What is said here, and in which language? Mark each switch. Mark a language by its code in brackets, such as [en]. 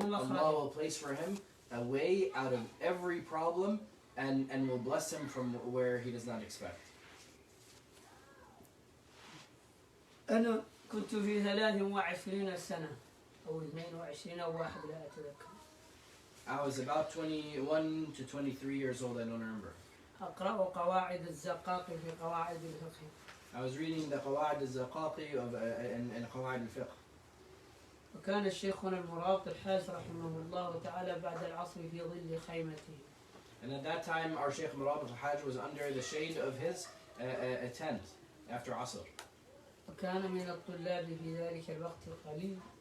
[en] Allah will place for him a way out of every problem and will bless him from where he does not expect. [ar] أنا كنت في 23 سنة أو 22 أو واحد لا أتذكر. [en] I was about 21 to 23 years old, I don't remember. [ar] أقرأ قواعد الزقاق في قواعد الفقه. [en] I was reading the قواعد الزقاقي and قواعد الفقه. [ar] وكان الشيخنا المراق الحاج رحمه الله تعالى بعد العصر في ظل خيمته. [en] And at that time, our Sheikh Murad al-Hajj was under the shade of his tent after Asr. [ar] وكان من الطلاب في ذلك الوقت قليل.